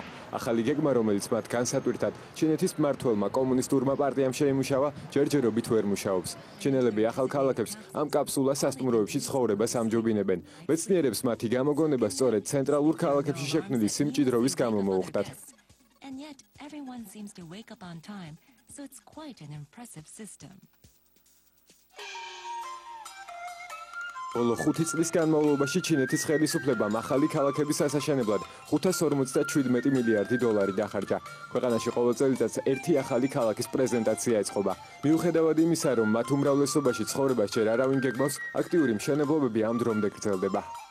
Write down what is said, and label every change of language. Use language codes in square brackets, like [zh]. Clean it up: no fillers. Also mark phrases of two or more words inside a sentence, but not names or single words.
[ka] ახალი გეგმა, რომელიც მათ განსატვირთად ჩინეთის მმართველმა კომუნისტურმა პარტიამ შეიმუშავა, ჯერჯერობით ვერ მუშაობს. ჩინელები ახალ ქალაქებს ამ კაფსულა სასტუმროებში ცხოვრებას ამჯობინებენ. მეცნიერებს მათი გამოგონება სწორედ ცენტრალურ ქალაქებში შექმნილი სიმჭიდროვის გამო მოუხდათ. [en] And yet everyone seems to wake up on time, so it's quite an impressive system. [ka] ბოლო 5 წლის განმავლობაში ჩინეთის ხელისუფლებამ ახალი ქალაქების ასაშენებლად 557 მილიარდი დოლარი დახარჯა. ქვეყანაში ყოველ წელიწადს ერთი ახალი ქალაქის პრეზენტაცია ეწყობა. მიუხედავად იმისა, რომ მათ უმრავლესობაში ცხოვრებას ჯერ არავინ გეგმავს, აქტიური მშენებლობები ამ დრომდე გრძელდება.